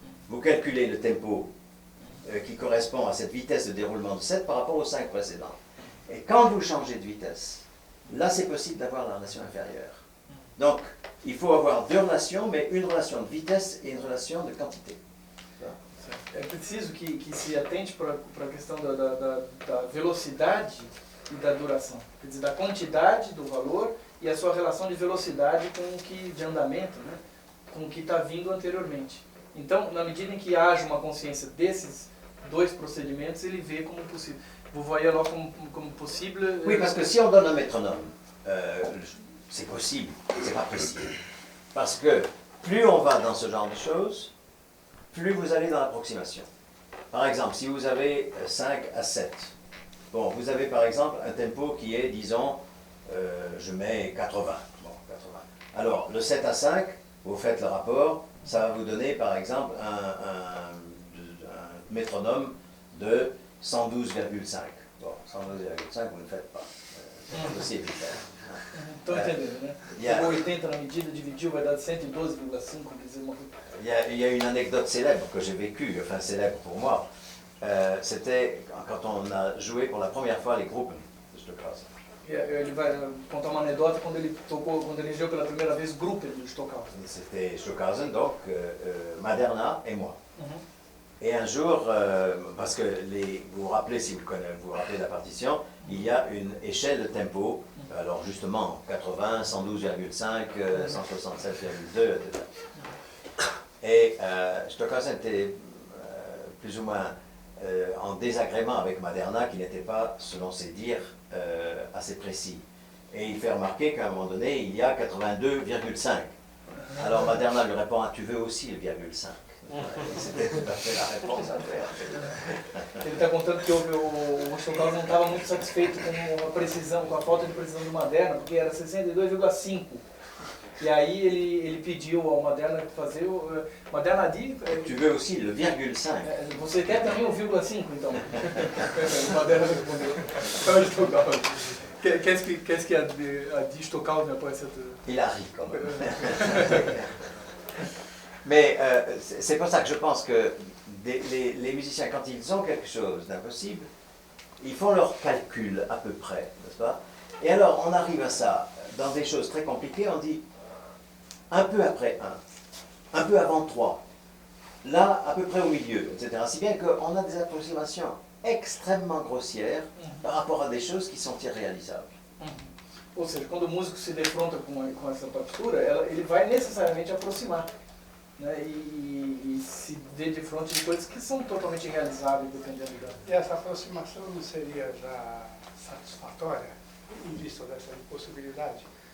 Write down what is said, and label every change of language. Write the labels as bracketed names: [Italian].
[French] Vous calculez le tempo qui correspond à cette vitesse de déroulement de 7 par rapport aux 5 précédents. Et quand vous changez de vitesse, là c'est possible d'avoir la relation inférieure. Donc, il faut avoir 2 relations, mais une relation de vitesse et une relation de quantité. [Portuguese] É preciso que se atente para a questão da velocidade e da duração. Quer dizer, da quantidade do valor e a sua relação de velocidade com o que, de andamento, né, com o que está vindo anteriormente. Então, na medida em que haja uma consciência desses 2 procedimentos, ele vê como possível. [French] Vous voyez alors comme possible. Oui, parce que si on donne un métronome, c'est possible, c'est pas possible. Parce que plus on va dans ce genre de choses, plus vous allez dans l'approximation. Par exemple, si vous avez 5 à 7, bon, vous avez par exemple un tempo qui est, disons, je mets 80. Bon, 80. Alors, le 7 à 5, vous faites le rapport, ça va vous donner par exemple un métronome de 112,5. Bon, 112,5, vous ne faites pas. C'est impossible de faire. [Portuguese] Estou entendendo, né? Pegou 80 na medida, dividiu, vai dar 112,5, quer dizer, [French] Il y a une anecdote célèbre que j'ai vécue, enfin célèbre pour moi. C'était quand on a joué pour la première fois les groupes de Stockhausen. [Portuguese] Ele vai contar uma anedota quando ele jouou pela primeira vez Gruppen de Stockhausen. [French] C'était Stockhausen, donc Maderna et moi. Et un jour, parce que vous vous rappelez, si vous vous rappelez la partition, il y a une échelle de tempo, alors justement 80, 112,5, 167,2, etc. Et Stockhausen était plus ou moins en désagrément avec Maderna qui n'était pas, selon ses dires, assez précis. Et il fait remarquer qu'à un moment donné, il y a 82,5. Alors Maderna lui répond, ah, tu veux aussi le virgule 5. C'était tout à fait la réponse à faire. [Portuguese] Ele está contando que o Stockhausen não estava muito satisfeito com a precisão, com a falta de precisão do Maderna, porque era 62,5. E aí ele pediu ao Maderna fazer o... [French] Maderna dit... Tu veux aussi le virgule 5. [Portuguese] Você quer também o vírgula 5, então? O Maderna respondeu. Então ele Stockhausen. [French] Qu'est-ce qu'il a dit Stockhausen après cette... Il a ri quand même. Mais c'est pour ça que je pense que les musiciens, quand ils ont quelque chose d'impossible, ils font leur calcul à peu près, n'est-ce pas? Et alors on arrive à ça, dans des choses très compliquées, on dit un peu après 1, un peu avant 3, là à peu près au milieu, etc. Si bien qu'on a des approximations extrêmement grossières par rapport à des choses qui sont irréalisables. [Portuguese] Ou seja, quando o músico se defronta com essa partitura, ele vai necessariamente aproximar. Né, e se vê de frente de coisas que são totalmente irrealizáveis, dependendo da... E essa aproximação não seria já satisfatória, em vista dessa impossibilidade?